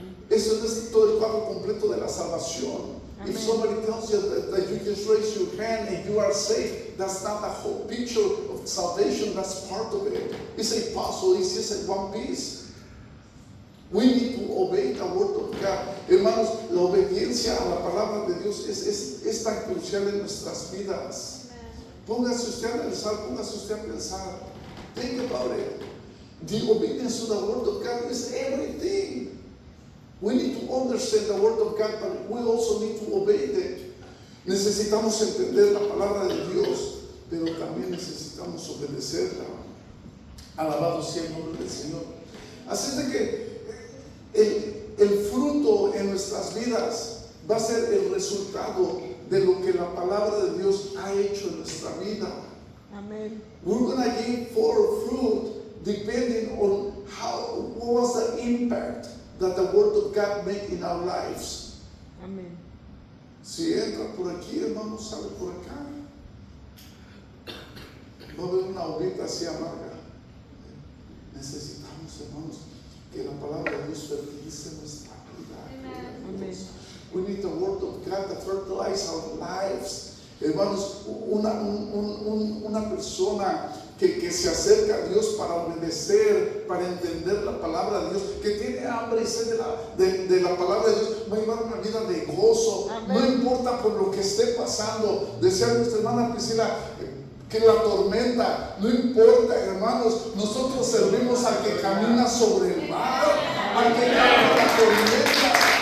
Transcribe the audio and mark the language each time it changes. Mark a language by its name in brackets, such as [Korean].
[Spanish] Eso no es todo el cuadro completo de la salvación. [English] Amen. If somebody tells you that you just raise your hand and you are saved, that's not the whole picture of salvation, that's part of it. It's a puzzle, it's just a one piece. We need to obey the Word of God. [Spanish] Hermanos, la obediencia a la palabra de Dios es tan crucial en nuestras vidas. Póngase usted a pensar. [English] Think about it. The obedience to the Word of God is everything. We need understand the word of God, but we also need to obey it. [Spanish] Necesitamos entender la palabra de Dios, pero también necesitamos obedecerla. Alabado sea el nombre del Señor. Así es de que el fruto en nuestras vidas va a ser el resultado de lo que la palabra de Dios ha hecho en nuestra vida. [English] Amen. We're going to give forth fruit depending on what was the impact that the word of God made in our lives. Amen. [Spanish] Si entra por aquí, hermano, sale por acá. Va a haber una uvita así amarga. Necesitamos, hermanos, que la palabra de Dios fertilice nuestra vida. [English] Amen. We need the word of God to fertilize our lives. [Spanish] Hermanos, una persona que se acerca a Dios para obedecer, para entender la palabra de Dios, que tiene hambre y sed de la palabra de Dios, va a llevar una vida de gozo. Amén. No importa por lo que esté pasando. Decía nuestra hermana Priscila, que la tormenta, no importa, hermanos, nosotros servimos al que camina sobre el mar, al que calma la tormenta.